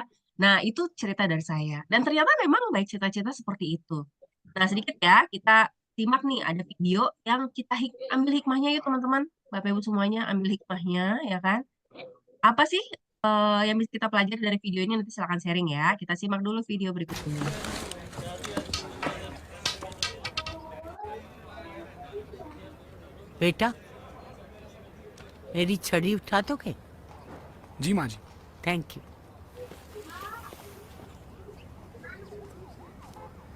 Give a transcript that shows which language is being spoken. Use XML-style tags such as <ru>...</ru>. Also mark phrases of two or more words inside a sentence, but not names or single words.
<id>Nah, itu cerita dari saya. Dan ternyata memang baik cerita-cerita seperti itu. Nah, sedikit ya, kita simak nih ada video yang kita ambil hikmahnya yuk teman-teman. Bapak Ibu semuanya ambil hikmahnya, ya kan? Apa sih yang bisa kita pelajari dari video ini? Nanti silakan sharing ya. Kita simak dulu video berikut ini.</id> <hi>बेटा मेरी छड़ी उठा दोगे? जी माँ जी।</hi> <en>Thank you.</en>